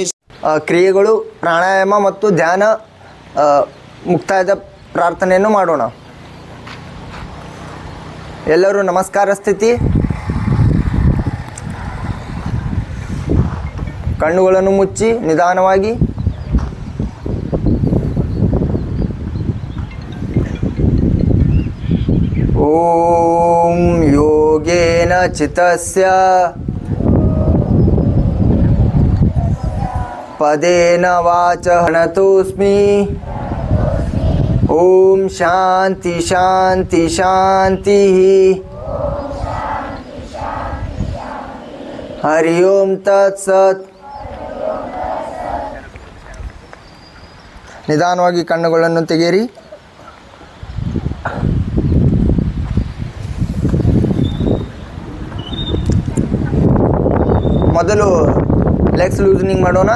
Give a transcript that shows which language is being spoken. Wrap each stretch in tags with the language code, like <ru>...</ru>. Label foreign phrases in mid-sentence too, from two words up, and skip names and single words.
<kn>ಕ್ರಿಯೆಗಳು ಪ್ರಾಣಾಯಾಮ ಮತ್ತು ಧ್ಯಾನ ಮುಕ್ತಾಯದ ಪ್ರಾರ್ಥನೆಯನ್ನು ಮಾಡೋಣ. ಎಲ್ಲರೂ ನಮಸ್ಕಾರ ಸ್ಥಿತಿ, ಕಣ್ಣುಗಳನ್ನು ಮುಚ್ಚಿ ನಿಧಾನವಾಗಿ</kn> <sa>ಓಂ ಯೋಗೇನ ಚಿತ್ತಸ್ಯ ಪದೇನ ವಾಚ ಹಣತೋಸ್ಮಿ. ಓಂ ಶಾಂತಿ ಶಾಂತಿ ಶಾಂತಿ. ಹರಿ ಓಂ ತತ್ಸತ್.</sa> <kn>ನಿಧಾನವಾಗಿ ಕಣ್ಣುಗಳನ್ನು ತೆಗೆಯಿರಿ. ಮೊದಲು</kn> <en>legs loosening</en> <kn>ಮಾಡೋಣ.</kn>